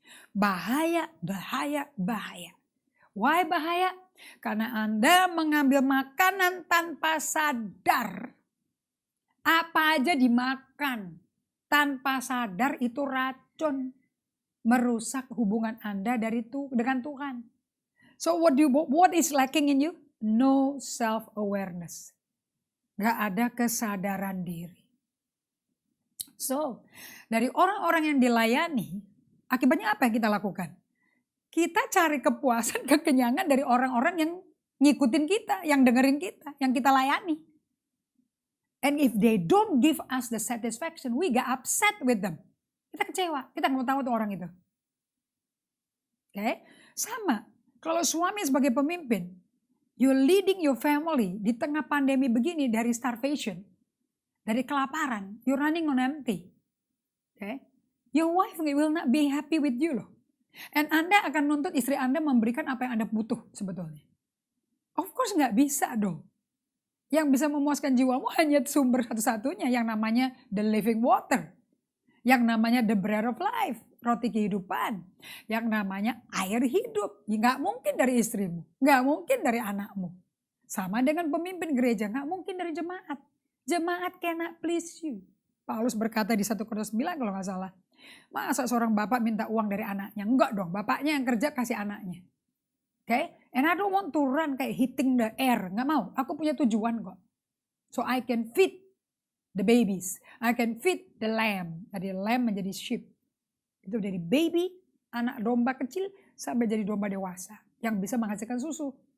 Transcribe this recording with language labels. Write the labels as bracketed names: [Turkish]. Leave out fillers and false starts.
[Indonesian] Bahaya, bahaya, bahaya. Why bahaya? Karena Anda mengambil makanan tanpa sadar. Apa aja dimakan tanpa sadar itu racun. Merusak hubungan Anda dengan Tuhan. [English] So what is lacking in you? No self-awareness. [Indonesian] Gak ada kesadaran diri. So, dari orang-orang yang dilayani, akibatnya apa yang kita lakukan? Kita cari kepuasan, kekenyangan dari orang-orang yang ngikutin kita, yang dengerin kita, yang kita layani. [English] And if they don't give us the satisfaction, we get upset with them. [Indonesian] Kita kecewa, kita nggak mau tahu tuh orang itu. Oke, sama. Kalau suami sebagai pemimpin, [English] you're leading your family [Indonesian] di tengah pandemi begini dari starvation, dari kelaparan, [English] you're running on empty. [Indonesian] Okay? [English] Your wife will not be happy with you loh. [Indonesian] And Anda akan nuntut istri Anda memberikan apa yang Anda butuh sebetulnya. [English] Of course [Indonesian] nggak bisa dong. Yang bisa memuaskan jiwamu hanya sumber satu-satunya yang namanya [English] the living water. [Indonesian] Yang namanya [English] the bread of life, [Indonesian] roti kehidupan. Yang namanya air hidup. Nggak mungkin dari istrimu, nggak mungkin dari anakmu. Sama dengan pemimpin gereja, nggak mungkin dari jemaat. [English] Jemaat cannot please you. [Indonesian] Paulus berkata di 1 Korintus 9 kalau nggak salah. Masa seorang bapak minta uang dari anaknya? Enggak dong, bapaknya yang kerja kasih anaknya. [English] Okay? And I don't want to run kayak hitting the air. [Indonesian] Nggak mau, aku punya tujuan kok. [English] So I can feed the babies. I can feed the lamb. [Indonesian] Dari lamb menjadi sheep. Itu dari baby, anak domba kecil, sampai jadi domba dewasa. Yang bisa menghasilkan susu.